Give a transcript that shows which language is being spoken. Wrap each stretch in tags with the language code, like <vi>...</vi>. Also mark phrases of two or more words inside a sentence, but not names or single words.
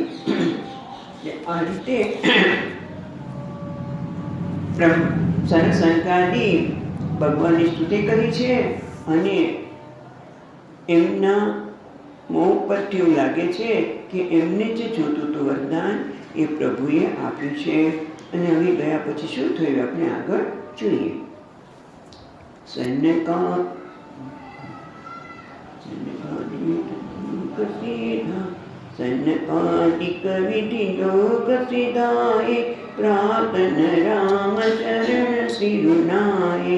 <gu>આ રીતે સનકાદી ભગવાનની સ્તુતિ કરી છે અને એમના મોં પરથી એવું લાગે છે કે એમને જે જોતું હતું વરદાન એ પ્રભુએ આપ્યું છે. અને હવે ગયા પછી શું થયું આપણે આગળ જોઈએ.</gu> <awa>सनकादिक विधि लोक सिधाए प्रातन राम चरण सिरुनाए.</awa>